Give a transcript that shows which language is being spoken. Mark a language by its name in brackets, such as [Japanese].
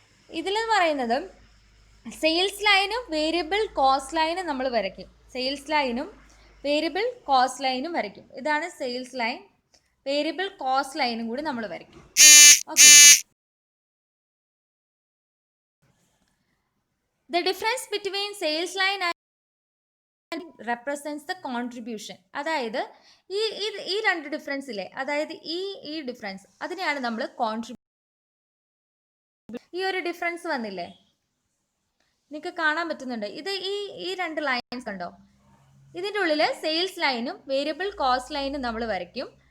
[Malayalam] ഇതിലെന്ന് പറയുന്നത് സെയിൽസ് ലൈനും variable cost ലൈനും നമ്മൾ വരയ്ക്കും. സെയിൽസ് ലൈനും വേരിയബിൾ കോസ്റ്റ് ലൈനും വരയ്ക്കും. ഇതാണ് സെയിൽസ് ലൈൻ, വേരിയബിൾ കോസ്റ്റ് ലൈനും കൂടി നമ്മൾ വരയ്ക്കും. [English] Okay. The difference between sales line and represents the contribution. [Malayalam] അതായത് ഈ രണ്ട് ഡിഫറൻസ് ഇല്ലേ, അതായത് ഈ ഡിഫറൻസ്, അതിനെയാണ് നമ്മൾ ഈ ഒരു ഡിഫറൻസ് വന്നില്ലേ, നിങ്ങൾക്ക് കാണാൻ പറ്റുന്നുണ്ട്. ഇത് ഈ രണ്ട് ലൈൻസ് കണ്ടോ, ഇതിൻ്റെ ഉള്ളിൽ സെയിൽസ് ലൈനും വേരിയബിൾ കോസ്റ്റ് ലൈനും നമ്മൾ വരയ്ക്കും.